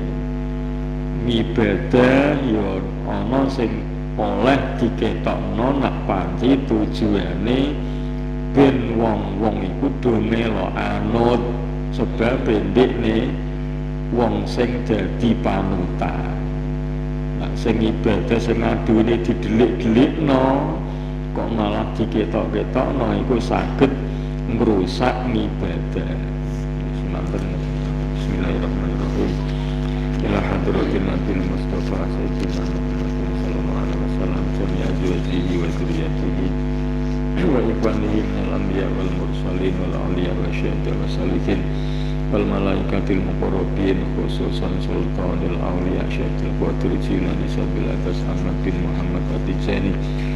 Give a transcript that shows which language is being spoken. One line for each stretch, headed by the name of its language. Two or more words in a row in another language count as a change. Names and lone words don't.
Javanese: Ibadah ya ana sing oleh diketokno nak panci tujuane ben wong-wong iku do melo anut, sebab ndekne wong sing dadi panutan. Nah sing ibadah sing adune didelik-delikno kok malah diketok-ketokno iku saged ngrusak ibadah.
Arabic: بسم الله الرحمن الرحيم. إلى حضرة النبي المصطفى سيدنا محمد صلى الله عليه وسلم جميع أزواجه وذرياته وإخوانه من الأنبياء والمرسلين والأولياء والشهداء والصالحين والملائكة المقربين خصوصا سلطان الأولياء شيخ القادر جيلاني سبيل atas Ahmad bin Muhammad At-Tijani